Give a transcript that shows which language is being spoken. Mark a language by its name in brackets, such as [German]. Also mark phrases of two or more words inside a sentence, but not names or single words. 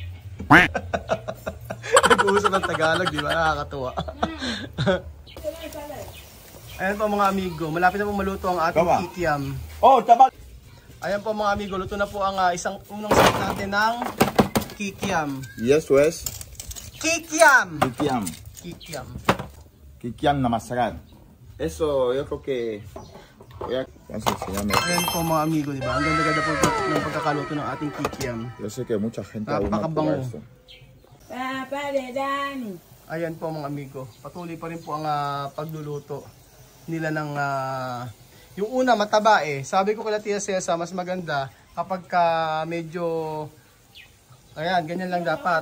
[Filipino] Nag-uusap ng Tagalog, di ba? Nakakatuwa. Ayan po mga amigo, malapit na po maluto ang ating kikiam. Oh, tabak! Ayan po mga amigo, luto na po ang unang set natin ng kikiam. [Spanish] Y eso es [Filipino] Kikiam! [Spanish] kikiam. [Filipino] Kikiam. Kikiam na masarap. [Spanish] Eso, yo creo que... Así se llama. [Filipino] Ayan po mga amigo, di ba? Ang ganda-ganda po ng pagkakaluto ng ating kikiam. [Spanish] Yo sé que mucha gente aún no [Filipino] Napakabango. [Spanish] prueba esto. [Filipino] Ayan po mga amigo, patuloy pa rin po ang pagluluto nila ng yung una mataba eh. Sabi ko kay Tia Celsa mas maganda kapag medyo ayan, ganyan lang dapat.